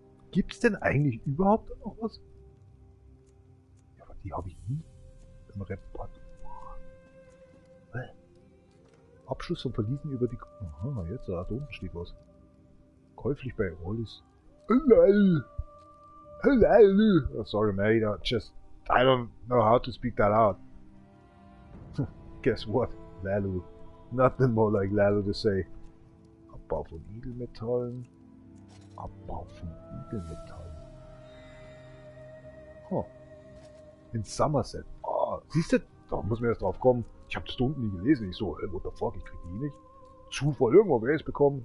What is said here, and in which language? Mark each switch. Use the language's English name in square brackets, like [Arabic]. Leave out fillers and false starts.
[German] Gibt's denn eigentlich überhaupt noch was? Ja, aber die habe ich nie im Report. Abschluss von Verliesen über die... Aha, jetzt, da unten steht was. Käuflich bei Wallis. [English] Hello! Hello! Oh, sorry, mate, I don't know how to speak that out. Guess what? Lalu. Nothing more like Lalu to say. [German] Abbau von Edelmetallen. Abbau von Edelmetallen. Oh. In Somerset. Oh, siehst du? Da muss man erst drauf kommen. Ich habe das da unten nie gelesen. Ich so, [English] what the fuck, [German] ich krieg die nicht. Zufall, irgendwo wer es bekommen.